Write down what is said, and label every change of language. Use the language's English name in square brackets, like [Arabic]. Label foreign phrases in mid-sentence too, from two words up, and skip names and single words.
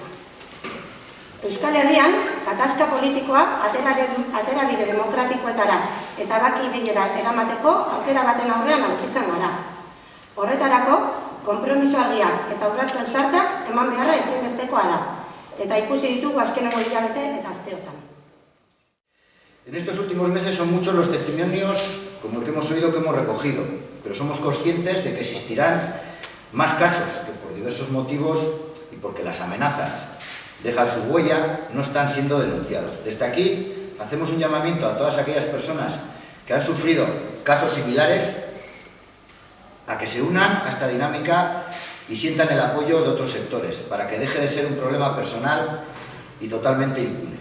[Basque] Euskal Herrian, gatazka politikoa aterabide demokratikoetara eta baki bilera eramateko aukera baten aurrean aurkitzen gara. Horretarako, konpromiso argiak eta urratsen sartak eman beharra ezinbestekoa da, eta ikusi ditugu azkeneko hilabete eta asteotan. [Spanish] En estos últimos meses son muchos los testimonios, como el que hemos oído, que hemos recogido, pero somos conscientes de que existirán más casos que por diversos motivos y porque las amenazas dejan su huella, no están siendo denunciados. Desde aquí hacemos un llamamiento a todas aquellas personas que han sufrido casos similares a que se unan a esta dinámica y sientan el apoyo de otros sectores, para que deje de ser un problema personal y totalmente impune.